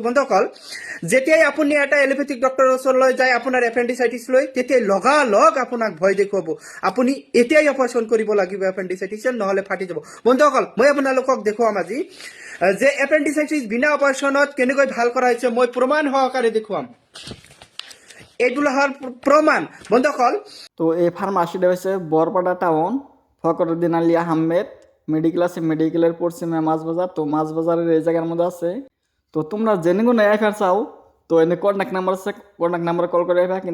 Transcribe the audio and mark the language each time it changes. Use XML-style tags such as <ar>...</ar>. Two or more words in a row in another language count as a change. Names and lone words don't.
<as>বন্ধুসকল, যেতিয়াই আপুনি এটা এলোপেথিক ডক্টৰৰ ওচৰলৈ যায় আপোনাৰ এপেণ্ডিচাইটিছ লৈ, তেতিয়াই লগালগ আপোনাক ভয় দেখুৱাব, আপুনি এতিয়াই অপাৰেশ্যন কৰিব লাগিব এপেণ্ডিচাইটিছ, নহ'লে ফাটি যাব। বন্ধুসকল, মই আপোনালোকক দেখুৱাম আজি যে এপেণ্ডিচাইটিছ বিনা অপাৰেশ্যনত কেনেকৈ ভাল কৰা হৈছে, মই প্ৰমাণ সহকাৰে দেখুৱাম।</as> <bn>এইগুলো হওয়ার প্রমাণ। বন্ধুসকল, তো এই ফার্মাসিটা হচ্ছে বরপাড়া টাউন, ফখরুদ্দিন আলী আহমেদ মেডিকেল আছে, মেডিকেলের পশ্চিমে মাছ বাজার। তো মাছ বাজারের এই জায়গার মধ্যে আছে। তো তোমরা জেনে কোনো এফার চাও তো এনে কন্ট্যাক্ট নাম্বার আছে, কন্ট্যাক্ট নাম্বারে কল করে এফা।</bn>